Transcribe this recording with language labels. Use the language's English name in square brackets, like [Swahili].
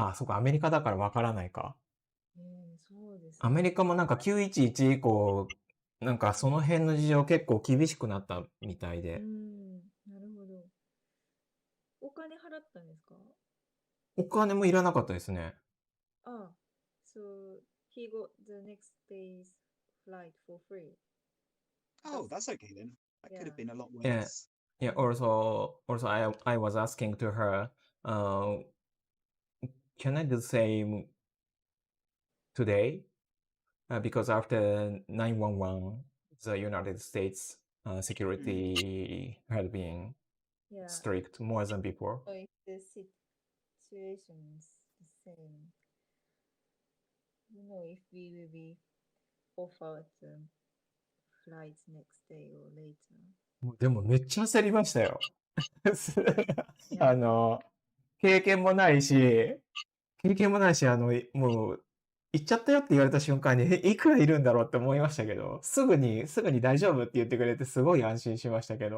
[Japanese] そうか、アメリカだからわからないか。そうですね。アメリカもなんか911以降、なんかその辺の事情結構厳しくなったみたいで。なるほど。お金払ったんですか？お金もいらなかったですね。 [English] So he got the next day's flight for free. Oh, that's okay then. That could have been a lot worse. Yeah. Also, I was asking to her, can I do the same today? Because after 911, the United States security had been Yeah. strict more than before. So if the situation is the same, if we will be offered flights next day or later. [Japanese] でもめっちゃ焦りましたよ。 [English] Yeah. [Japanese] 経験もないし、もう、行っちゃったよって言われた瞬間に、いくらいるんだろうって思いましたけど、すぐに大丈夫って言ってくれて、すごい安心しましたけど。